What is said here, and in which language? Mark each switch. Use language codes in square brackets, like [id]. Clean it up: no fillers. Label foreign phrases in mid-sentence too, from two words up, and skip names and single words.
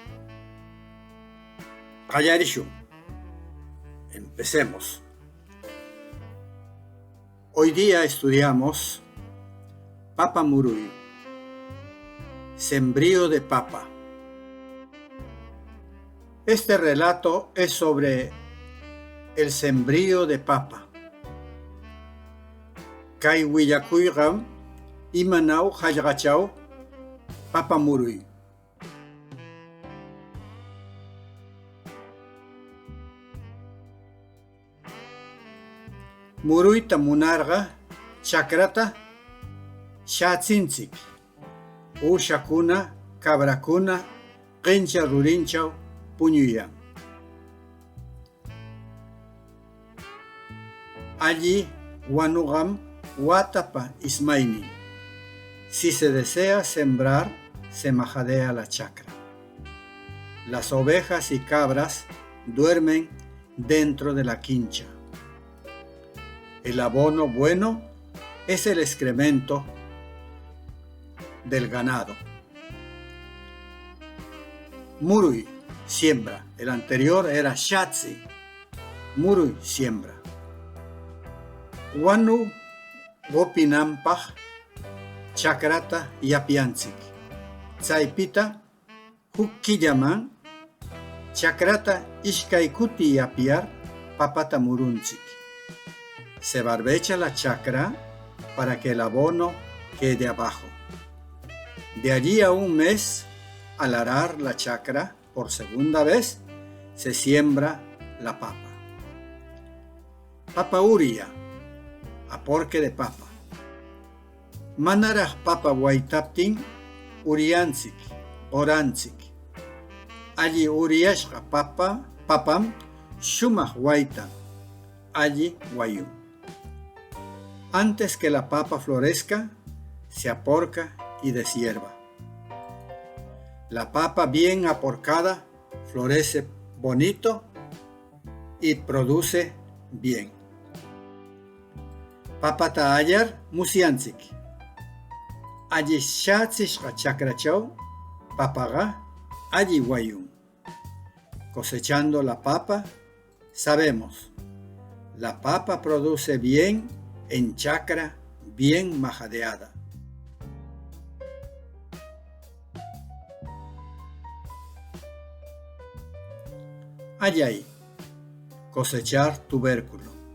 [es] Qayarishu. Empecemos. Hoy día estudiamos Papa Murui, sembrío de papa. Este relato es sobre el sembrío de papa. [qu] Kay willakuyqa imanaw hallqachaw Papa Murui. Muruyta munarqa chakrata shatsinchik. Ushakuna, cabrakuna, qincha rurinchaw puñuyan. Allí wanuqam watapa ismaynin. [es] Si se desea sembrar, se majadea la chacra. Las ovejas y cabras duermen dentro de la quincha. El abono bueno es el excremento del ganado. Murui, siembra. El anterior era Shatsi. Murui, siembra. [qu] Wanu gopinampaj chakrata yapianchik. Chaypita hukkillaman chakrata ishkaykuti yapiar papata murunchik. [es] Se barbecha la chacra para que el abono quede abajo. De allí a un mes, al arar la chacra por segunda vez, se siembra la papa. [qu] Papa uria, [es] aporque de papa. [qu] Manaraj papa waitaptin urianchik, oranchik. Allí uriashqa papam shumaj waita, allí wayun. [es] Antes que la papa florezca, se aporca y deshierva. La papa bien aporcada florece bonito y produce bien. [qu] Papata ayar musianchik. Allí shatsishqa chakrachaw papaga allí wayun. [es] Cosechando la papa, sabemos, la papa produce bien en chacra bien majadeada. Allí, cosechar tubérculo.